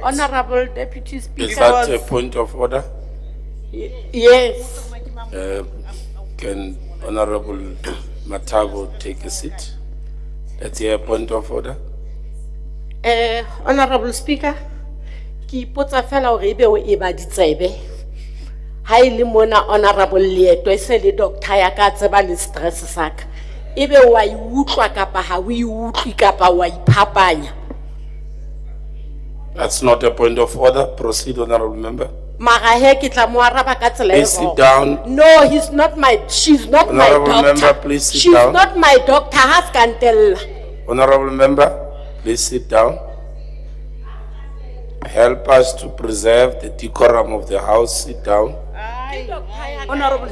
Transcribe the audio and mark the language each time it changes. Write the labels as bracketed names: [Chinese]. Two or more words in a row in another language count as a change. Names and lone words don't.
[English] Honorable Deputy Speaker. Is that a point of order? Yes. Can Honorable Matago take a seat? That's a point of order. Honorable Speaker, [Southern Sotho] ki ipotsa fela hore ebe o eba ditsebe ha ile mona honorable Leeto e se le doctor ya ka tseba le stress saka ebe wa iutlwa kapa ha o iutlwi kapa wa iphapanya. [English] That's not a point of order. Proceed, Honorable Member. [Southern Sotho] Mara he ke tla mo araba ka tsela e [English] Please sit wrong. down. No, she's not my Honorable doctor. member, please sit She's down. not my doctor. Haskantella. Honorable member, please sit down. Help us to preserve the decorum of the house. Sit down. Honorable